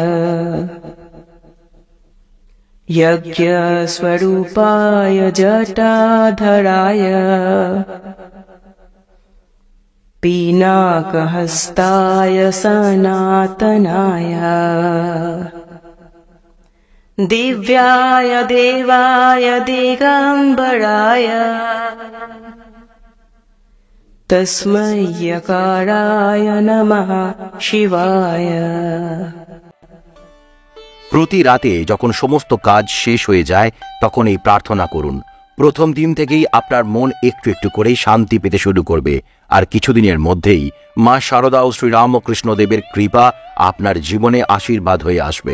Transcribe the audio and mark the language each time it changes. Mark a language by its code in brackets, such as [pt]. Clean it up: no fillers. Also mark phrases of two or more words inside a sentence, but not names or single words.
[sa] यज्ञस्वरूपाय जटाधराय पिनाकहस्ताय सनातनाय दिव्याय देवाय दिगम्बराय तस्मै यकाराय नमः शिवाय। [bn] প্রতি রাতে যখন সমস্ত কাজ শেষ হয়ে যায় তখন এই প্রার্থনা করুন। প্রথম দিন থেকেই আপনার মন একটু একটু করেই শান্তি পেতে শুরু করবে, আর কিছুদিনের মধ্যেই মা শারদা ও শ্রীরামকৃষ্ণদেবের কৃপা আপনার জীবনে আশীর্বাদ হয়ে আসবে।